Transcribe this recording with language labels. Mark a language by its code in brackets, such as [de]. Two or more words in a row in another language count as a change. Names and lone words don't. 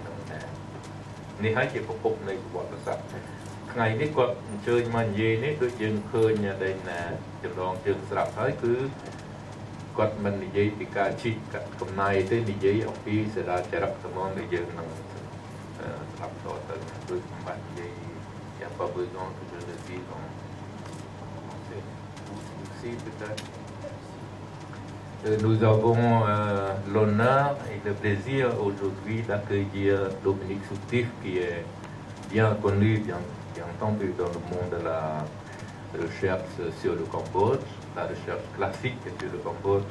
[km] នឹងនេះហើយជាប្រភពនៃប្រវត្តិសាស្ត្រថ្ងៃនេះគាត់អញ្ជើញមកនិយាយនេះដូចយើងឃើញដែលចំណងជើងស្រាប់ហើយគឺគាត់មិននិយាយពីការជីកកំណាយទេនិយាយអំពីសាលាចរិតត្មងដែលយើងនឹងស្ដាប់តទៅដូចបាត់និយាយយ៉ាងបើបើងទៅលើទីក្នុង [fr] Nous avons l'honneur et le plaisir aujourd'hui d'accueillir Dominic Sutif qui est bien connu, bien entendu dans le monde de la recherche sur le Cambodge, la recherche classique sur le Cambodge.